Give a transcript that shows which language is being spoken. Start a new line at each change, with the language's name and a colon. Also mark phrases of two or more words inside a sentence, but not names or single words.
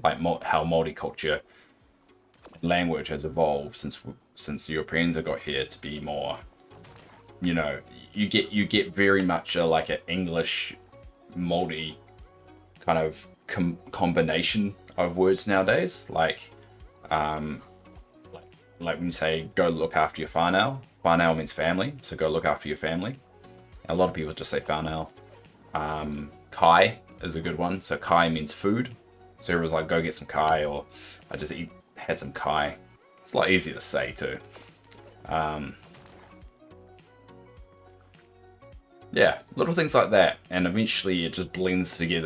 English: Like how multicultural language has evolved since Europeans have got here to be more, you get very much like an English Māori kind of combination of words nowadays. Like when you say go look after your whānau. Whānau means family, so go look after your family. A lot of people just say whānau. Kai is a good one. So kai means food. So everyone's like, go get some kai, or I just had some kai. It's a lot easier to say too. Yeah, little things like that, and eventually it just blends together.